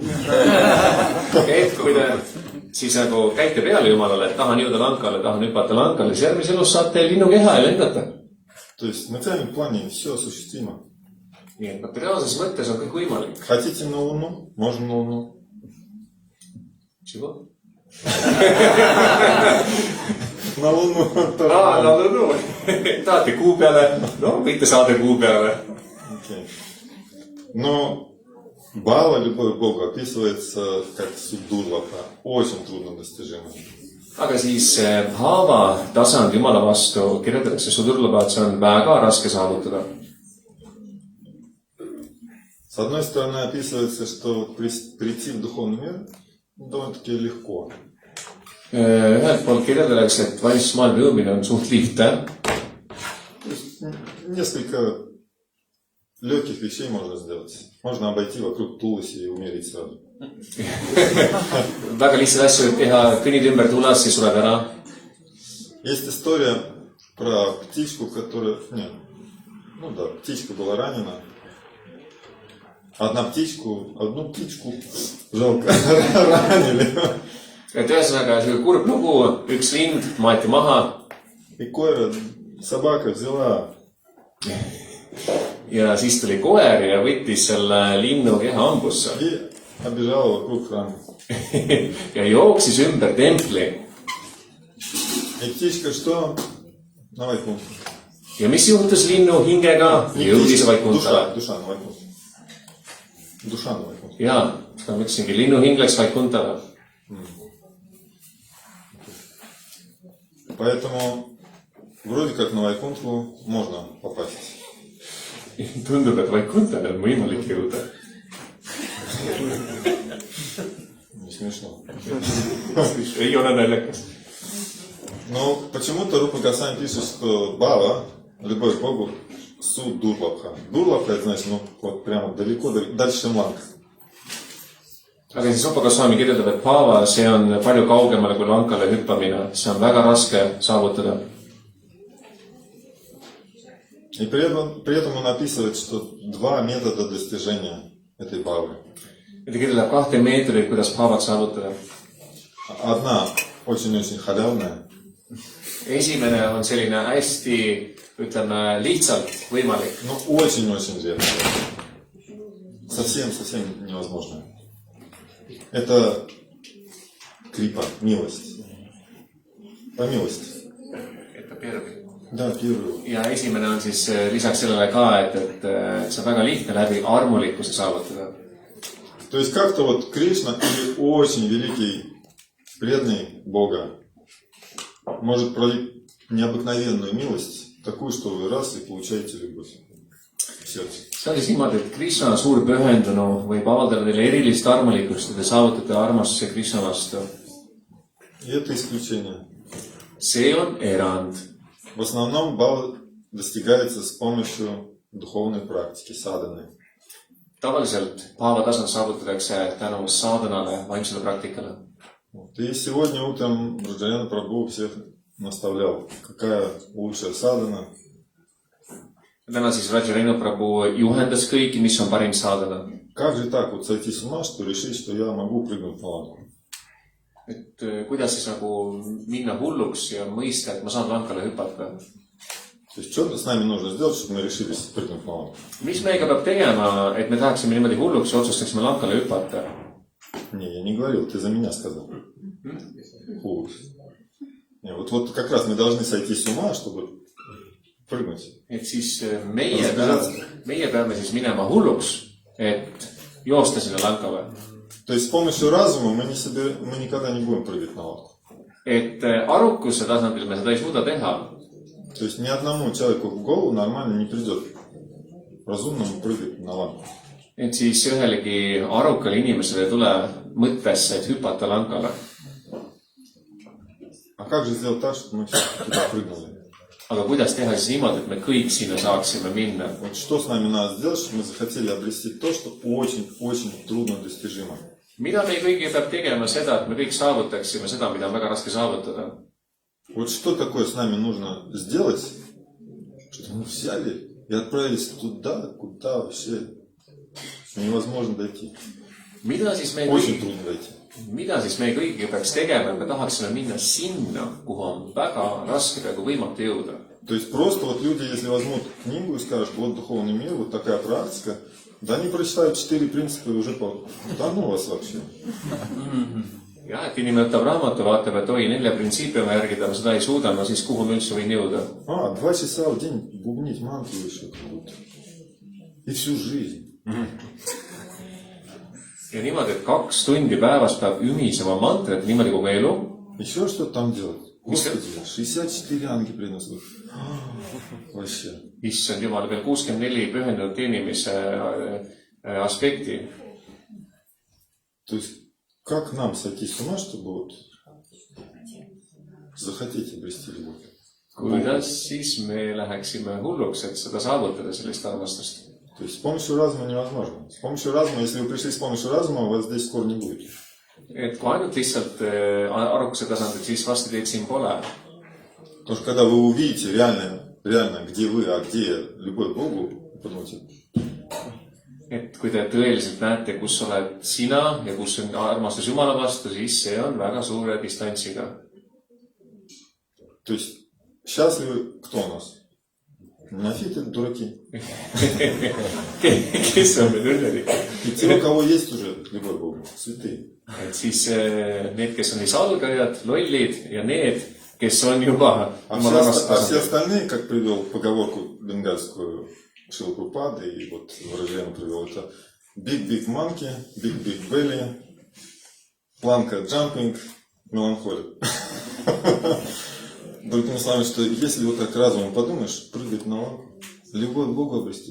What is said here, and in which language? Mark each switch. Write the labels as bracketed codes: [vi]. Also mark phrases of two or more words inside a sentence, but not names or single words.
[et] Et kui te siis nagu käite peale Jumalale, et tahan jõuda Lankale, tahan hüpata Lankale, siis järgmises elus saate linnukeha ja lendata. [ru] То есть в материальном плане все осуществимо. [et] Nii et materiaalses mõttes on kõik võimalik. [ru] Хотите на Луну? Можно на Луну. Чего? На Луну. [et] No. Tahate kuu peale? No, võite saada kuu peale. Okay. [ru] Но Бала, любовь к Богу, описывается как суддурлаха. Очень трудно достижимо. [et] Aga siis haava tasand Jumala vastu kirjeldatakse sudurlaba, et see on väga raske saavutada. [ru] С одной стороны описывается, что прийти в духовный мир довольно-таки легко. [et] Ühelt poolt kirjeldatakse, et vaimses maailma jõudmine on suht lihtne. [ru] Nесколько легких вещей можно сделать. Можно обойти вокруг Туласи и умереть сразу. [et] Väga lihtsaid asju võib teha, kõnnid ümber Tulas ja sureb ära. [ru] Есть история про птичку, которая... Нет. Ну да, птичка была ранена. Одну птичку жалко ранили. [et] Et ühesõnaga, see kurb lugu, üks lind maeti maha. [ru] И koera, собака взяла. [et] Ja siis tuli koer ja võttis selle linnu keha hambusse. [ru] И обежала вокруг храма. [et] Ja jooksis ümber templi. [ru] И птичка что? На Вайкунту. [et] Ja mis juhtus linnu hingega? Jõudis Vaikuntale. [ru] Душа на Вайкунту. [et] Jaa, seda ma ütlesingi, linnu hing läks Vaikuntale. [ru] Поэтому вроде как на Вайкунту можно попасть. [et] Tundub, et Vaikuntale on võimalik jõuda. [ru] Не смешно. [et] Ei ole naljakas. [ru] Но почему-то Рупа Госвами пишет, что Бава, любовь к Богу, суд Дурлабха. Дурлабха, это значит, ну, вот прямо далеко, дальше, чем Ланка. [et] Aga siis Rupa Goswami kirjeldab, et Paava, see on palju kaugemale kui Lankale hüppamine. See on väga raske saavutada. [ru] И при этом он описывает, что два метода достижения этой бавы. [et] Ja ta kirjeldab kahte meetodit, kuidas bhavat saavutada. [ru] Одна очень-очень халявная, [et] Esimene on selline hästi, ütleme, lihtsalt võimalik. [ru] но очень-очень редкая. Совсем невозможно. Это крипа, милость. По милости. [et] Et ta pervi. [ru] Да, первый. [et] Ja esimene on siis lisaks sellele ka, et see on väga lihtne läbi armulikkuse saavutada. [ru] То есть как-то вот Кришна или очень великий преданный Бога может проявить необыкновенную милость, такую, что вы раз и получаете любовь в сердце. [et] See on siis niimoodi, et Krishna suur pühendunu võib avaldada teile erilist armulikkust ja te saavutate armastuse Krishna vastu. [ru] И это исключение. [et] See on erand. [ru] В основном бава достигается с помощью духовной практики, садханы. [et] Tavaliselt bhava tasand saavutatakse tänu sadhanale, vaimsele praktikale. [ru] И сегодня утром Браджаяна Прабху всех наставлял, какая лучшая садхана. [et] Täna siis Rajarino Prabhu juhendas kõiki, mis on parim sadhana. [ru] Как же так вот сойти с ума, что решить, что я могу прыгнуть на ланку? [et] Et kuidas siis nagu minna hulluks ja mõista, et ma saan lankale hüpata. [ru] То есть что с нами нужно сделать, чтобы мы решились прыгнуть на ланку? [et] Mis meiega peab tegema, et me tahaksime niimoodi hulluks ja otsustaksime lankale hüpata? [ru] Не, я не говорил, ты за меня сказал. Не, вот как раз мы должны сойти с ума, чтобы прыгнуть. [et] Et siis meie peame siis minema hulluks, et joosta sinna lankale. [ru] То есть с помощью разума мы никогда не будем прыгать на ланку. [et] Et arukuse tasandil me seda ei suuda teha. [ru] То есть ни одному человеку в голову нормально не придет разумному прыгать на ланку. [et] Et siis ühelegi arukale inimesele ei tule mõttesse, et hüpata lankale. [ru] А как же сделать так, чтобы мы все туда прыгнули? [et] Aga kuidas teha siis niimoodi, et me kõik sinna saaksime minna? [ru] Вот что с нами надо сделать, чтобы мы захотели обрести то, что очень-очень трудно достижимо? [et] Mida me kõigi peab tegema seda, et me kõik saavutaksime seda, mida on väga raske saavutada? [ru] Вот что такое с нами нужно сделать, что мы взяли и отправились туда, куда вообще невозможно дойти. Очень трудно дойти. [et] Mida siis me kõigi peaks tegema, et me tahaksime minna sinna, kuhu on väga raske peaaegu võimatu jõuda? [ru] То есть просто вот люди, если возьмут книгу и скажут, вот духовный мир, вот такая практика, да они прочитают 4 принципа и уже да ну вас вообще. [et] Jah, et inimene võtab raamatu, vaatab, et oi, 4 printsiipi ma järgida, ma seda ei suuda, no siis kuhu ma üldse võin jõuda? [ru] 2 часа в день бубнить мантру еще какую-то. И всю жизнь. [et] Ja niimoodi, et 2 tundi päevas peab ümisema mantrat niimoodi kogu elu. [ru] Еще что там делать? Господи, 64 анги приносят. Вообще. [et] Issand Jumal, veel 64 pühendunud teenimise aspekti. [ru] То есть, как нам сойти с ума, чтобы вот захотеть обрести любовь? [et] Kuidas siis me läheksime hulluks, et seda saavutada, sellist armastust? [ru] То есть с помощью разума невозможно. С помощью разума, если вы пришли с помощью разума, у вас здесь скоро не будет. [et] Et kui ainult lihtsalt arukuse tasandil, siis vasti teid siin pole. [ru] Потому что когда вы увидите реально, где вы, а где любовь к Богу, подумайте. [et] Et kui te tõeliselt näete, kus oled sina ja kus on armastus Jumala vastu, siis see on väga suure distantsiga. [ru] То есть счастливы кто у нас? Неофиты, дураки. [et] Kes on meil õnnelik? [ru] И те, у кого есть уже любовь к Богу, святые. [et] Et siis need, kes on siis algajad, lollid ja need, kes on juba [ru] А все остальные, как привел поговорку бенгальскую Шрила Прабхупада, и вот выражение привел, это [en] big monkey, big belly, [ru] планка jumping, меланхолия. Другими словами, что если вот так разумом подумаешь, прыгать на ланку, любовь к Богу обрести.